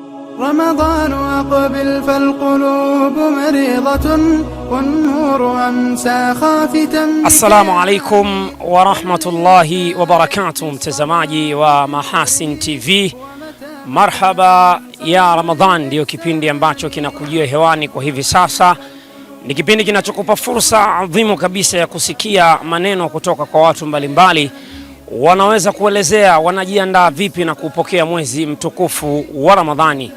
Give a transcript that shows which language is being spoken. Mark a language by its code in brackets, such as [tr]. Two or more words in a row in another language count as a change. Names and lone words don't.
[ar] رمضان أقبل فالقلوب مريضة والنور أمسى خافتا. السلام عليكم ورحمة الله وبركاته, [sw] mtazamaji wa Mahasin TV. Marhaba ya Ramadhan, ndio kipindi ambacho kinakujia hewani kwa hivi sasa. Ni kipindi kinachokupa fursa adhimu kabisa ya kusikia maneno kutoka kwa watu mbalimbali, wanaweza kuelezea wanajiandaa vipi na kupokea mwezi mtukufu wa Ramadhani.